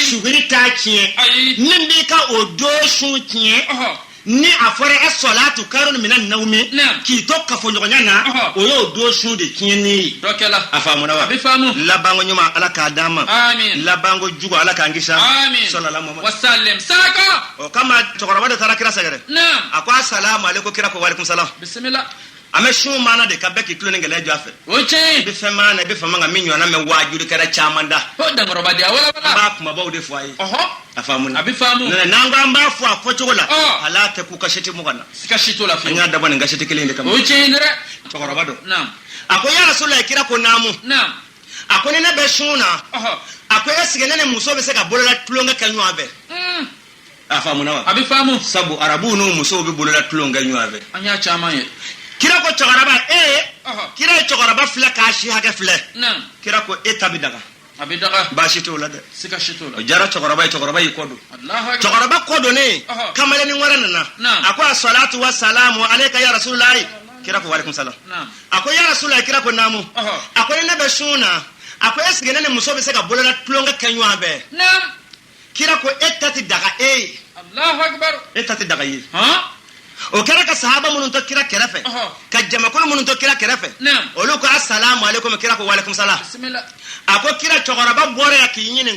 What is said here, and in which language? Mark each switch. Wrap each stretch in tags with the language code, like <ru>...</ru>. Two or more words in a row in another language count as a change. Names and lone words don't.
<bm>suguri t'a tiɲɛ Ayi. min b'i ka o don sun tiɲɛ Ɔhɔ. ni a fɔra e</bm> <ar>الصلاة خير من النوم</ar> <bm>Naam. k'i to kafoɲɔgɔnya na Ɔhɔ. o y'o don sun de tiɲɛni ye Dɔ kɛla. a faamuna wa A bɛ faamu. labanko ɲuman ala k'a d'an ma Amin. labanko jugu ala k'an kisi a ma Amin.</bm> <ar>صلى الله عليه و</ar> <bm>Wasallim. Saka. o kama cɛkɔrɔba dɔ taara kira sɛgɛrɛ Naam. a ko</bm> <ar>السلام عليكم</ar> <bm>kira ko</bm> <ar>وعليكم السلام</ar> <bm>Bisimila. an bɛ sun maana de ka bɛɛ k'i tulo ni gɛlɛya jɔ a fɛ O ye tiɲɛ i ye. bɛ fɛn maana i bɛ fɛn man kan min ɲɔgɔnna mɛ waajuri kɛra caman da O dankɔrɔba di a wala an wala. b'a kumabaw de fɔ a ye Ɔhɔ. a faamuna A bɛ faamu. n'an ko an b'a fɔ a fɔcogo la Ɔ. ala tɛ k'u ka seti mugan na Sika si t'o la an fiyewu. y'a dabɔ nin ka seti kelen de kama O ye tiɲɛ ye dɛ. cɛkɔrɔba dɔ Naam. a ko</bm> <ar>يا رسول الله</ar> <bm>kira ko naamu Naam. a ko ni ne bɛ sun na Ɔhɔ. a ko</bm> <fr>est-ce que</fr> <bm>ne ni muso bɛ se ka bolola tulonkɛ kɛ ɲɔgɔn fɛ a faamuna wa A bɛ faamu. sabu arabuw n'u musow bɛ bolola tulonkɛ ɲɔgɔn fɛ An y'a caman ye. kira ko cɛkɔrɔba Ɔhɔ. kira ye cɛkɔrɔba filɛ k'a si hakɛ filɛ Naam. kira ko e ta bɛ daga A bɛ daga. baasi t'o la dɛ Sika si t'o o la. jara cɛkɔrɔba ye cɛkɔrɔba y'i kɔ don</bm> <ar>الله أكبر.</ar> <bm>cɛkɔrɔba kɔ donnen Ɔhɔ. kamalenni wɛrɛ nana Naam. a ko</bm> <ar>الصلاة والسلام عليك يا رسول الله</ar> <bm>kira ko</bm> <ar>وعليكم السلام</ar> <bm>Naam. a ko</bm> <ar>يا رسول الله</ar> <bm>kira ko naamu Ɔhɔ. a ko ni ne bɛ sun na a ko</bm> <fr>est-ce que</fr> <bm>ne ni muso bɛ se ka bolola tulonkɛ kɛ ɲɔgɔn fɛ Naam. kira ko e ta tɛ daga e ye</bm> <ar>الله أكبر.</ar> <bm>e ta tɛ daga ye Han? o kɛra ka sahaba minnu to kira kɛrɛfɛ Ɔhɔ. ka jamakulu minnu to kira kɛrɛfɛ Naam. olu ko</bm> <ar>السلام عليكم</ar> <bm>kira ko</bm> <ar>وعليكم السلام</ar> <bm>Bisimila. a ko kira cɛkɔrɔba bɔra yan k'i ɲininka</bm>